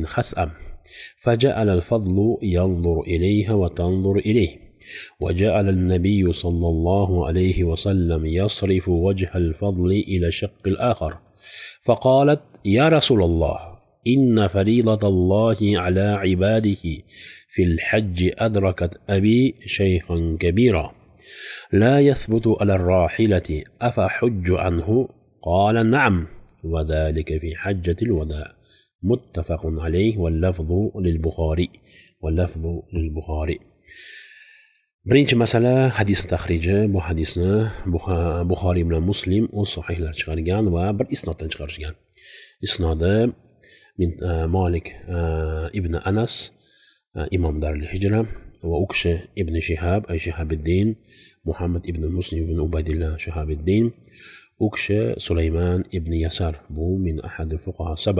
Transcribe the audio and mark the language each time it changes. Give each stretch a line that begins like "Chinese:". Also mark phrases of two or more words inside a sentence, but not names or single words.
Arabic: خسأم، فجعل الفضل ينظر إليها وتنظر إليه، وجعل النبي صلى الله عليه وسلم يصرف وجه الفضل إلى شق الآخر، فقالت: يا رسول الله، إن فريضة الله على عباده في الحج أدركت أبي شيخا كبيرا لا يثبت على الراحلة، أفحج عنه؟ قال: نعم، وذلك في حجة الوداع. متفق عليه واللفظ للبخاري.
Uzbek: Birinchi masala hadis tahriji. Bu hadisni Buxoriy bilan Muslim o'z sahihlar chiqargan va bir isnoddan chiqarishgan. Isnodi Malik ibn Anas, imom Darul Hijra, va u kishi ibn Shihab Shihabiddin Muhammad ibn Muslim ibn Ubaydillah Shihabiddin, u kishi Sulaymon ibn Yasar, bu
Arabic: من أحد فقهاء سبعة.